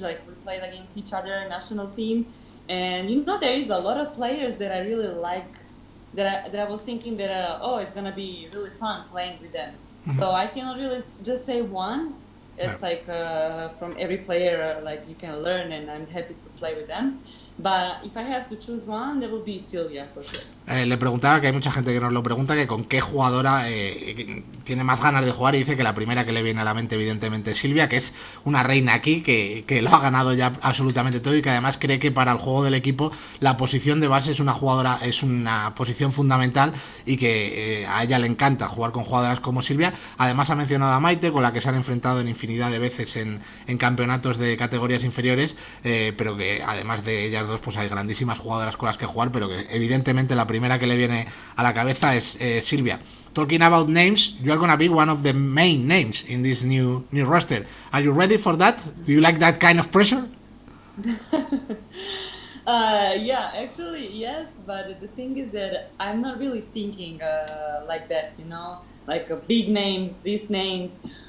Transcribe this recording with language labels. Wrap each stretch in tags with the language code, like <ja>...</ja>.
<en>Like, we played against each other, national team, and you know, there is a lot of players that I really like. That I was thinking that it's gonna be really fun playing with them. So I cannot really just say one. It's like from every player, like you can learn, and I'm happy to play with them. But if I have to choose one, that will be Sylvia for sure.</en> <es>Le preguntaba, que hay mucha gente que nos lo pregunta, que con qué jugadora tiene más ganas de jugar, y dice que la primera que le viene a la mente evidentemente es Silvia, que es una reina aquí, que lo ha ganado ya absolutamente todo, y que además cree que para el juego del equipo la posición de base es una posición fundamental, y que a ella le encanta jugar con jugadoras como Silvia. Además ha mencionado a Maite, con la que se han enfrentado en infinidad de veces en campeonatos de categorías inferiores, pero que además de ellas dos pues hay grandísimas jugadoras con las que jugar, pero que evidentemente la primera que le viene a la cabeza es Silvia.</es> <en>Talking about names, you are going to be one of the main names in this new roster. Are you ready for that? Do you like that kind of pressure? Yeah, actually, yes, but the thing is that I'm not really thinking like that, you know, like big names, these names.</en>